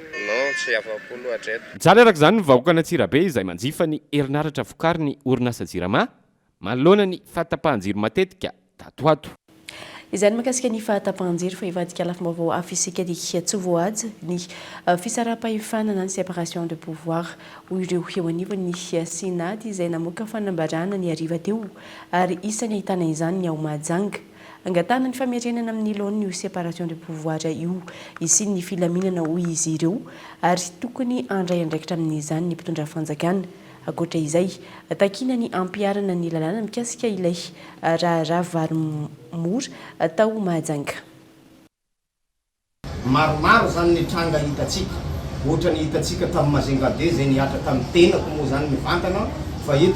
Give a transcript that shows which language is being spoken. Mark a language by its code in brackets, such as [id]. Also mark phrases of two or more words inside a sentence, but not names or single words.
[mg] Non tsy afa-po loatra eto. Mijaly araka izany ny vahoaka Antsirabe izay manjifa ny herinaratra vokariny orinasa jirama manoloana ny fahatapahan-jiro matetika tatoato. Izany makasika ny fahatapahan-jiro fa ivadika lafim-baovao afisika dia tsy voaja ny fisaraha-pahefanana ny [fr] séparation de pouvoir [mg] ho ireo eo anivony ny Senat izay namoaka fanambarana ny hariva teo ary isan'ny ahitana izany ny ao Mahajanga angatana ny famerenana amin'ny laon'ny io [fr] séparation de pouvoir [mg] io isy ny filaminana hoy izy ireo ary tokony andray andraikitra amin'izany ny mpitondra fanjakana. Akoatra izay takina ny ampiarana ny lalàna mikasika ilay raha vary mora atao Mahajanga. Maromaro zany ny tranga hitatsika ohatra ny hitatsika tamin'ny Mazenga be zay niatra tamin'ny tenako moa zany mivantana fa eto